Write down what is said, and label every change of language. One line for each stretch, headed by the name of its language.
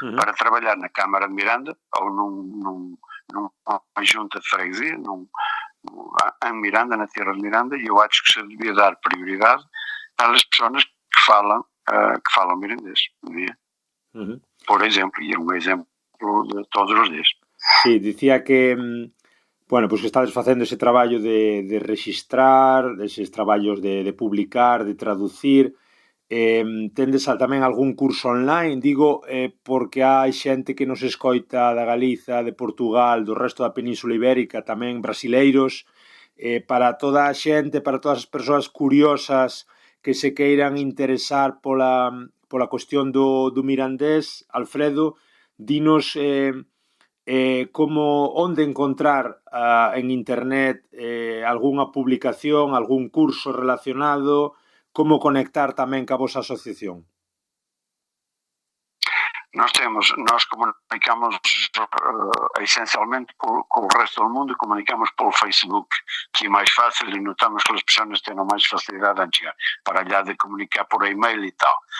Portuguese: Para trabalhar na Câmara de Miranda ou numa junta de freguesia, em Miranda, na terra de Miranda, e eu acho que se devia dar prioridade às pessoas que falam mirandês. Por exemplo, e é um exemplo de todos os dias.
Galician: Sí, dicía que pues que estades facendo ese traballo de registrar, eses traballos de publicar, de traducir. Tendes tamén algún curso online, digo, porque hai xente que nos escoita da Galiza, de Portugal, do resto da Península Ibérica, tamén brasileiros, para toda a xente, para todas as persoas curiosas que se queiran interesar pola cuestión do mirandés, Alfredo, dinos onde encontrar en internet algunha publicación, algún curso relacionado, como conectar tamén ca vosa asociación.
Portuguese: Nós comunicamos essencialmente com o resto do mundo, comunicamos pelo Facebook, que é mais fácil e notamos que as pessoas têm mais facilidade a chegar, para allá de comunicar por e-mail e tal.